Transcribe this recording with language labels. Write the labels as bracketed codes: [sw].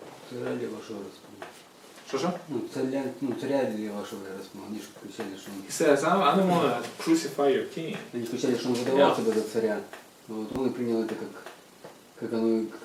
[ru] Царя ли вашего распнули? [uk] Що? [ru] Царя ли вашего распнули? Они же кричали, что он... [en] He says, I don't want to crucify your king. [ru] Они кричали, что он выдавал себя за царя. Вот, он и принял это как оно,